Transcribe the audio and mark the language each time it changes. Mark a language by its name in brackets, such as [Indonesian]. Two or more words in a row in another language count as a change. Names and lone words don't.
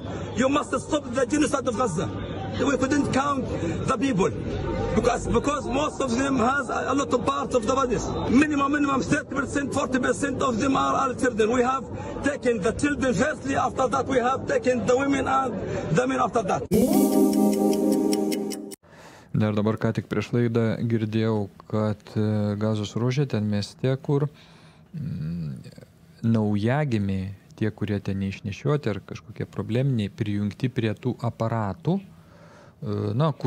[English] You must stop the genocide of Gaza. We couldn't count the people because most of them has a lot of parts of the bodies. Minimum 30%, 40% of them are our children. We have taken the children firstly. After that, we have taken the women and the men after that. [Lithuanian] Dar dabar ką tik prieš laidą girdėjau, kad Gazos ruože ten mieste, kur naujagimiai, tie, kurie ten neišnešioti ar kažkokie probleminiai, prijungti prie tų aparatų, kur